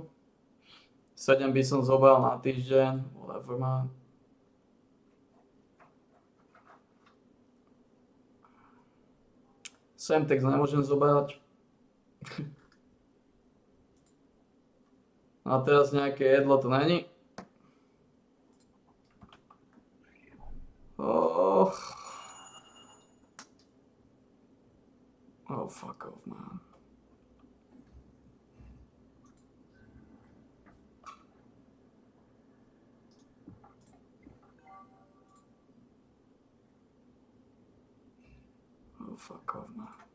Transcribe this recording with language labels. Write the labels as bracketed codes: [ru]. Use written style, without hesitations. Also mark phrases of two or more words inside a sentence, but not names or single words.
[sk] 7 by som zobral na týždeň. Whatever mám. Semtex nemôžem zobrať. A teraz nejaké jedlo to není. Oh. [en] Oh, fuck off, man. Oh, fuck off, man.